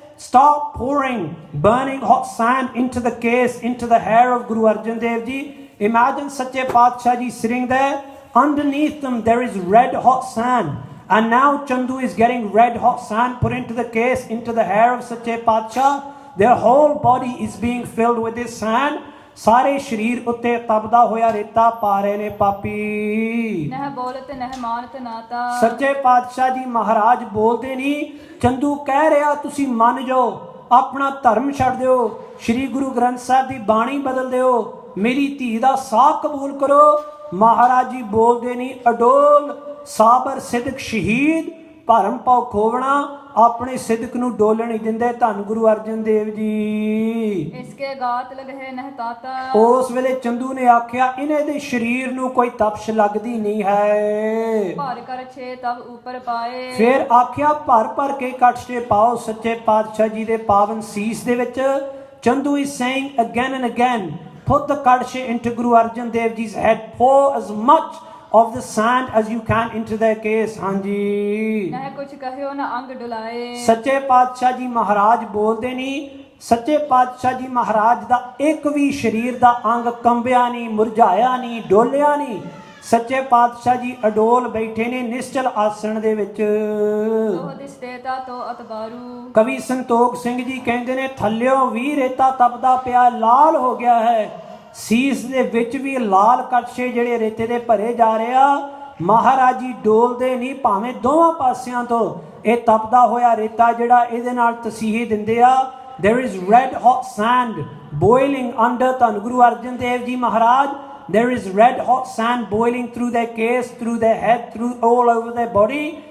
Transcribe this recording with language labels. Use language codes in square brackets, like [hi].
[en] stop pouring burning hot sand into the case, into the hair of Guru Arjan Dev Ji. Imagine Sache Paatshah Ji sitting there. Underneath them there is red hot sand. And now Chandu is getting red hot sand put into the case, into the hair of Sache Paatshah. Their whole body is being filled with this sand. [pa] ਸਾਰੇ ਸ਼ਰੀਰ ਉੱਤੇ ਤਪਦਾ ਹੋਇਆ ਰੇਤਾ ਪਾ ਰਹੇ ਨੇ ਪਾਪੀ। ਨਹਿ ਬੋਲਤ ਨਹਿ ਮਾਨਤ ਨਾਤਾ। ਸੱਚੇ ਪਾਤਸ਼ਾਹ ਜੀ ਮਹਾਰਾਜ ਬੋਲਦੇ ਨਹੀਂ, ਚੰਦੂ ਕਹਿ ਰਿਹਾ ਤੁਸੀਂ ਮੰਨ ਜਾਓ, ਆਪਣਾ ਧਰਮ ਛੱਡ ਦਿਓ, ਸ਼੍ਰੀ ਗੁਰੂ ਗ੍ਰੰਥ ਸਾਹਿਬ ਦੀ ਬਾਣੀ ਬਦਲ ਦਿਓ, ਮੇਰੀ ਧੀ ਦਾ ਸਾਕ ਕਬੂਲ ਕਰੋ। ਮਹਾਰਾਜ ਜੀ ਬੋਲਦੇ ਨਹੀਂ, ਅਡੋਲ ਸਾਬਰ ਸਿਦਕ ਸ਼ਹੀਦ ਭਰਮ ਪਾਉ ਖੋਵਣਾ, ਆਪਣੇ ਸਿਦਕ ਨੂੰ ਡੋਲਣ ਨਹੀਂ ਦਿੰਦੇ ਧੰਨ ਗੁਰੂ ਅਰਜਨ ਦੇਵ ਜੀ। ਇਸਕੇ ਗਾਤ ਲਗਹਿ ਨਹਿ ਤਾਤਾ। ਉਸ ਵੇਲੇ ਚੰਦੂ ਨੇ ਆਖਿਆ ਇਹਨੇ ਦੇ ਸਰੀਰ ਨੂੰ ਕੋਈ ਤਪਸ਼ ਲੱਗਦੀ ਨਹੀਂ ਹੈ। ਭਰ ਕਰ ਛੇ ਤਬ ਉਪਰ ਪਾਏ। ਫਿਰ ਆਖਿਆ ਭਰ ਭਰ ਕੇ ਕੜਛੇ ਪਾਓ ਸੱਚੇ ਪਾਤਸ਼ਾਹ ਜੀ ਦੇ ਪਾਵਨ ਸੀਸ ਦੇ ਵਿੱਚ। [en] Chandu is saying again and again, put the ਕੜਛੇ into Guru Arjan Dev Ji's head, pour as much of the sand as you can into their case। [pa] ਹਾਂਜੀ ਨਹਿ ਕੁਛ ਕਹਿਓ ਨਾ ਅੰਗ ਡੁਲਾਏ। ਸੱਚੇ ਪਾਤਸ਼ਾਹ ਜੀ ਮਹਾਰਾਜ ਬੋਲਦੇ ਨਹੀਂ, ਸੱਚੇ ਪਾਤਸ਼ਾਹ ਜੀ ਮਹਾਰਾਜ ਦਾ ਇੱਕ ਵੀ ਸਰੀਰ ਦਾ ਅੰਗ ਕੰਬਿਆ ਨਹੀਂ, ਮੁਰਝਾਇਆ ਨਹੀਂ, ਡੋਲਿਆ ਨਹੀਂ। ਸੱਚੇ ਪਾਤਸ਼ਾਹ ਜੀ ਅਡੋਲ ਬੈਠੇ ਨੇ ਨਿਸ਼ਚਲ ਆਸਣ ਦੇ ਵਿੱਚ। ਤੋ ਦਿਸਤੇਤਾ ਤੋ ਅਤਬਾਰੂ। ਕਵੀ ਸੰਤੋਖ ਸਿੰਘ ਜੀ ਕਹਿੰਦੇ ਨੇ ਥੱਲਿਓਂ ਵੀ ਰੇਤਾ ਤਪਦਾ ਪਿਆ, ਲਾਲ ਹੋ ਗਿਆ ਹੈ, ਸੀਸ ਦੇ ਵਿੱਚ ਵੀ ਲਾਲ ਕੜਛੇ ਜਿਹੜੇ ਰੇਤੇ ਦੇ ਭਰੇ ਜਾ ਰਿਹਾ। ਮਹਾਰਾਜ ਜੀ ਡੋਲਦੇ ਨਹੀਂ, ਭਾਵੇਂ ਦੋਵਾਂ ਪਾਸਿਆਂ ਤੋਂ ਇਹ ਤਪਦਾ ਹੋਇਆ ਰੇਤਾ ਜਿਹੜਾ ਇਹਦੇ ਨਾਲ ਤਸੀਹੇ ਦਿੰਦੇ ਆ। [en] there is red hot sand boiling under Dhan Guru Arjan Dev ji Maharaj. there is red hot sand boiling through their case, through their head, through all over their body।